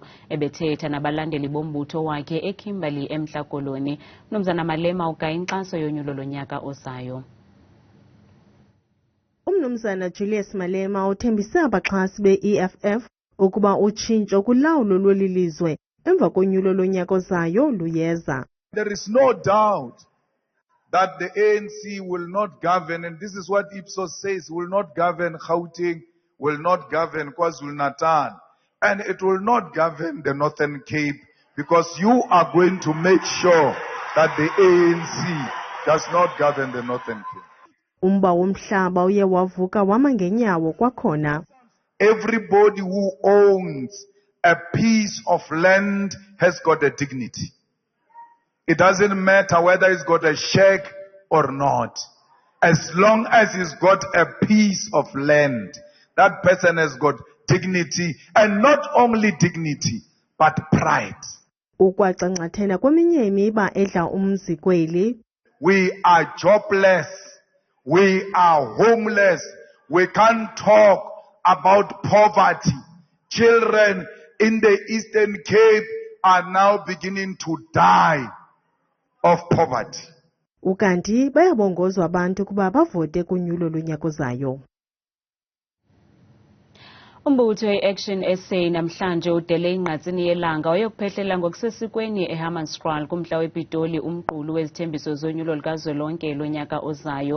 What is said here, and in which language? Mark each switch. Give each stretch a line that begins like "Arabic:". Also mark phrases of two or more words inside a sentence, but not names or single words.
Xhosa: Ebethetha nabalandeli bombutho wakhe eKimberley eMntla Koloni, uMnumzana Malema ugaya inkxaso yonyulo lonyaka ozayo. uMnumzana Julius Malema uthembise abaxhasi be-EFF ukuba utshintsho kulawulo lweli lizwe emva konyulo lonyaka ozayo luyeza.
English: There is no doubt that the ANC will not govern, and this is what Ipsos says, will not govern Gauteng, will not govern KwaZulu-Natal, and it will not govern the Northern Cape, because you are going to make sure that the ANC does not govern the Northern Cape.
Xhosa: Umba womhlaba uye wavuka wama ngenyawo kwakhona.
English: Everybody who owns a piece of land has got a dignity. It doesn't matter whether he's got a shack or not. As long as he's got a piece of land, that person has got dignity, and not only dignity, but pride.
Xhosa: Ukwacancathena kweminye imiba edla umzi kweli.
English: We are jobless. We are homeless. We can't talk about poverty. Children in the Eastern Cape are now beginning to die of poverty.
Xhosa: Ukanti bayabongozwa abantu kuba bavote kunyulo lonyaka ozayo. Umbutho we-Action SA namhlanje udele ingqatsini yelanga wayokuphehlela ngokusesikweni eHammanskraal kumntla wePitoli umqulu wezithembiso zonyulo likazwelonke lonyaka ozayo.